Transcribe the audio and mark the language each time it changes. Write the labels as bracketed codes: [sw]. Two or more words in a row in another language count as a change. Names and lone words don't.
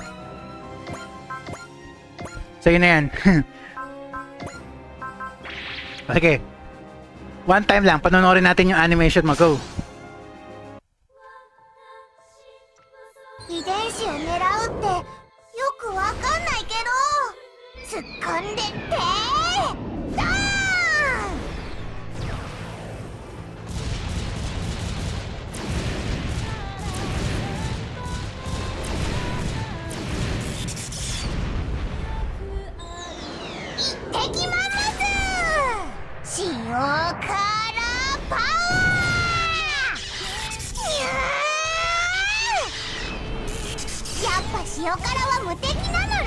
[tl] Sa'yo na yan. Sige. [en] One time [tl] lang, panonorin natin yung animation mo. Go. [ja] 遺伝子を狙うってよくわかんないけど突っ込んでってドーン。行ってきまます塩辛パワー。やっぱ塩辛は無敵なのら。